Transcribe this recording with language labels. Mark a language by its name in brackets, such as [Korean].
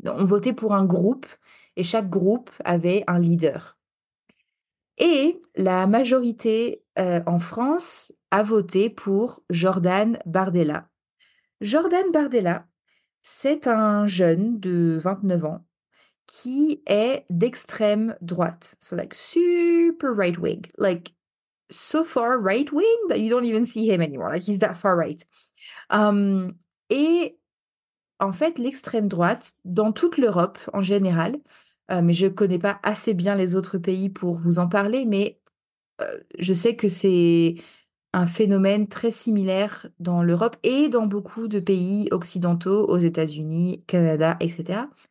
[French] On votait pour un groupe et chaque groupe avait un leader. Et la majorité, en France a voté pour Jordan Bardella. Jordan Bardella, c'est un jeune de 29 ans qui est d'extrême droite. [English] So like super right wing, like so far right wing that you don't even see him anymore. Like he's that far right. [French] Um, et en fait, l'extrême droite, dans toute l'Europe en général, mais je connais pas assez bien les autres pays pour vous en parler, mais je sais que c'est un phénomène très similaire dans l'Europe et dans beaucoup de pays occidentaux, aux États-Unis, Canada, etc.